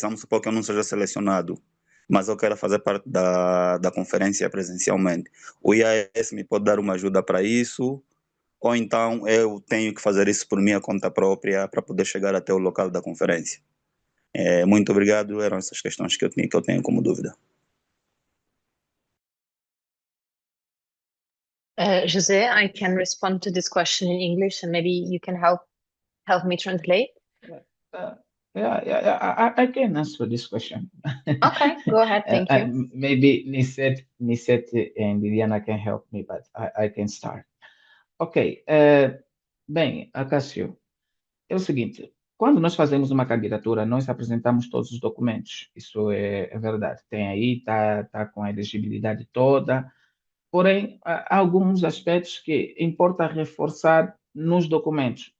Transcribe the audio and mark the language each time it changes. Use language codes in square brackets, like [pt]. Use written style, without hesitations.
[pt] Vamos supor que eu não seja selecionado, mas eu quero fazer parte da conferência presencialmente. O IAS me pode dar uma ajuda para isso, ou então eu tenho que fazer isso por minha conta própria para poder chegar até o local da conferência. Muito obrigado, eram essas questões que eu tenho como dúvida. [en] José, I can respond to this question in English and maybe you can help me translate. I can answer this question. Okay, go ahead. Thank you. Maybe Nisette and Liliana can help me, but I can start. Ok. [pt] Bem, Acácio, é o seguinte: quando nós fazemos uma candidatura, nós apresentamos todos os documentos. Isso é verdade. Tem aí, tá com a elegibilidade toda. Porém, há alguns aspectos que importa reforçar nos documentos.